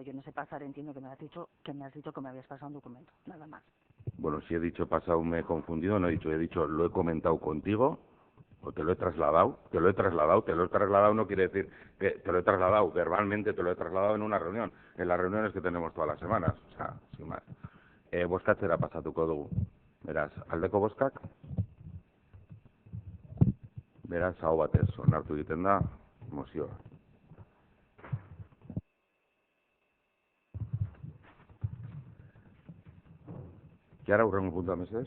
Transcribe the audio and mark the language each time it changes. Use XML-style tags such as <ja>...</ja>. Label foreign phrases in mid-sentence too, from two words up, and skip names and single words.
<es>Yo no sé pasar, entiendo que me has dicho que me habías pasado un documento, nada más. Bueno, si he dicho pasado me he confundido, no he dicho lo he comentado contigo o te lo he trasladado, no quiere decir que te lo he trasladado verbalmente, te lo he trasladado en una reunión, en las reuniones que tenemos todas las semanas, o sea, sin más.</es> <eu>Bozkatzera pasatuko dugu. Beraz, aldeko bozkak, beraz, aho batez onartu egiten da mozioa. Kiara, hurrengo puntua, mesedez.</eu>